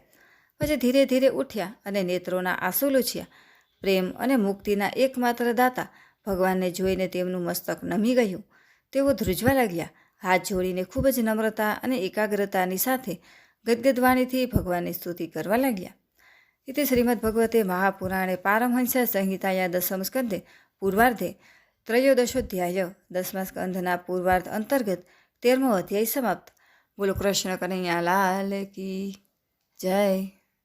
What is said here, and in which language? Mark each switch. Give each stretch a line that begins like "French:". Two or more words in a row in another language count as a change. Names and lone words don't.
Gujarati: પછી ધીરે ધીરે ઉઠ્યા અને નેત્રોના આંસુ લૂછ્યા. પ્રેમ અને મુક્તિના એકમાત્ર દાતા ભગવાનને જોઈને તેમનું મસ્તક નમી ગયું. તેઓ ધ્રુજવા લાગ્યા. હાથ જોડીને ખૂબ જ નમ્રતા અને એકાગ્રતાની સાથે ગદગદવાણીથી ભગવાનની સ્તુતિ કરવા લાગ્યા.
Sanskrit: इति श्रीमद्भगवते महापुराणे पारमहंस संहिताया दशम स्कंदे पूर्वार्धे त्रयोदशोध्याय
Gujarati: 10મા સ્કંધના પૂર્વાર્ધ અંતર્ગત 13મો અધ્યાય સમાપ્ત.
Hindi: बोलो कृष्ण कन्हैया लाल की जय.